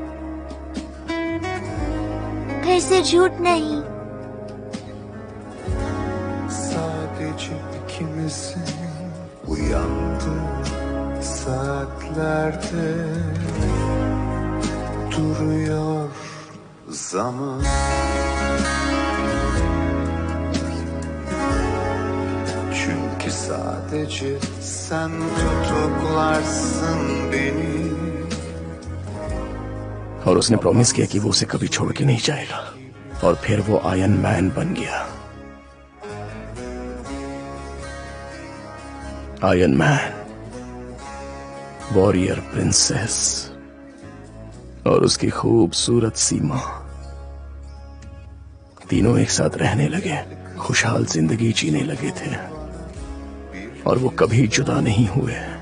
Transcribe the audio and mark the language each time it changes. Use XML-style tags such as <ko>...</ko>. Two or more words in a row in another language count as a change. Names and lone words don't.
<hi>फिर से झूठ नहीं।</hi> <tr>Sadece ikimizin uyandığı saatlerde duruyor zaman. Çünkü sadece sen tutuklarsın beni.</tr> <hi>और उसने प्रॉमिस किया कि वो उसे कभी छोड़ के नहीं जाएगा। और फिर वो आयरन मैन बन गया। आयरन मैन, वॉरियर प्रिंसेस और उसकी खूबसूरत सीमा तीनों एक साथ रहने लगे, खुशहाल जिंदगी जीने लगे थे और वो कभी जुदा नहीं हुए।</hi>